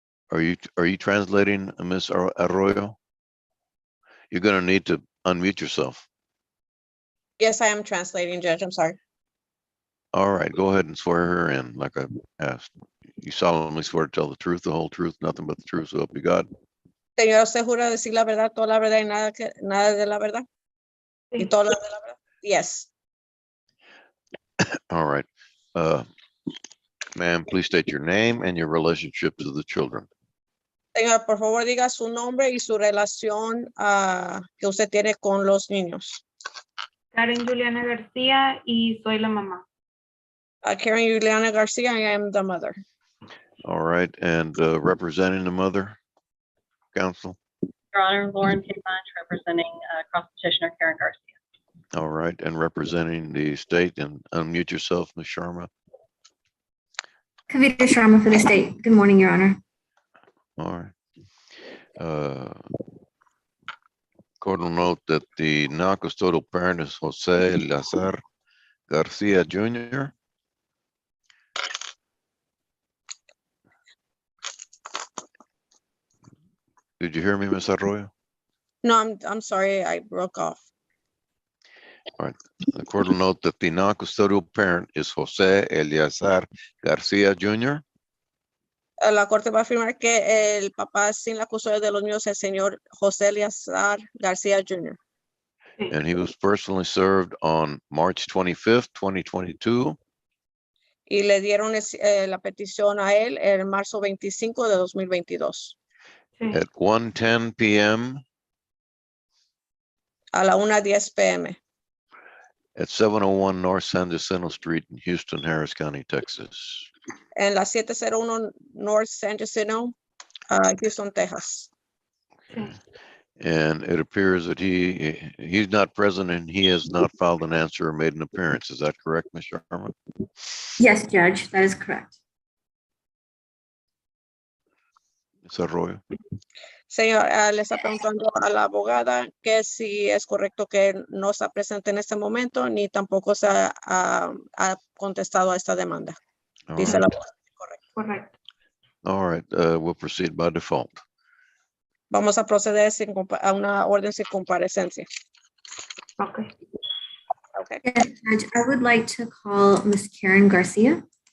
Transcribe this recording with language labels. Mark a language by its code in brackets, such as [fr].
[en] Are you translating, Ms. Arroyo? You're going to need to unmute yourself. Yes, I am translating, Judge. I'm sorry. All right, go ahead and swear her in like I asked. You solemnly swear to tell the truth, the whole truth, nothing but the truth, so help you God. [es] Señor, ¿usted jura decir la verdad, toda la verdad y nada de la verdad? ¿Y toda la de la verdad? Yes. [en] All right. Ma'am, please state your name and your relationship to the children. [es] Señora, por favor, diga su nombre y su relación que usted tiene con los niños. Karen Juliana García y soy la mamá. [en] Karen Juliana Garcia, I am the mother. All right, and representing the mother, counsel? Your Honor, Lauren K. Bunch, representing cross petitioner Karen Garcia. All right, and representing the state, and unmute yourself, Ms. Sharma. Kavita Sharma for the state. Good morning, Your Honor. All right. Court will note that the non-custodial parent is Jose Lazar Garcia Jr. Did you hear me, Ms. Arroyo? No, I'm sorry, I broke off. The court will note that the non-custodial parent is Jose Eleazar Garcia Jr. [es] La corte va a afirmar que el papá sin la custodia de los niños es el señor José Eleazar García Jr. [en] And he was personally served on March 25th, 2022 [es] Y le dieron la petición a él en marzo 25 de 2022 Sí. [en] at 1:10 p.m. [es] a la 1:10 p.m. [en] at 701 North San Jacinto Street in Houston, Harris County, Texas. [es] en la 701 North San Jacinto, Houston, Texas. Sí. [en] And it appears that he's not present and he has not filed an answer or made an appearance. Is that correct, Ms. Sharma? Yes, Judge, that is correct. Ms. Arroyo? [es] Señor, le está preguntando a la abogada que si es correcto que no está presente en este momento, ni tampoco se ha contestado a esta demanda. [en] All [es] Dice [en] right. [es] la abogada, correcto. Correcto. [en] All right, we'll proceed by default. [es] Vamos a proceder a una orden sin comparecencia. Ok. [en] Okay. Yes, Judge, I would like to call Miss Karen Garcia.